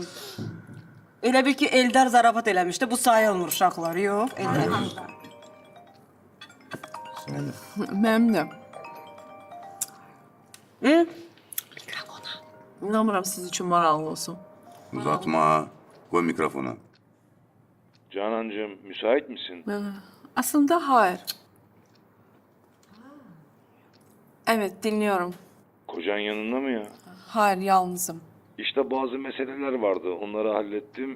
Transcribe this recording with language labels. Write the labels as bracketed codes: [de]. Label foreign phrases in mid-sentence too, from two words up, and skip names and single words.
[az] Elə bil ki, Eldar zarafat eləmişdi. Bu sayılmır uşaqlar, yox? Eldar. Mənim də. İnanmıram siz üçün maraqlı olsun. Uzatma, qoy mikrofonu. [tr] Canancığım, müsait misin? Aslında hayır. Evet, dinliyorum. Kocan yanında mı ya? Hayır, yalnızım. İşte bazı meseleler vardı. Onları hallettim.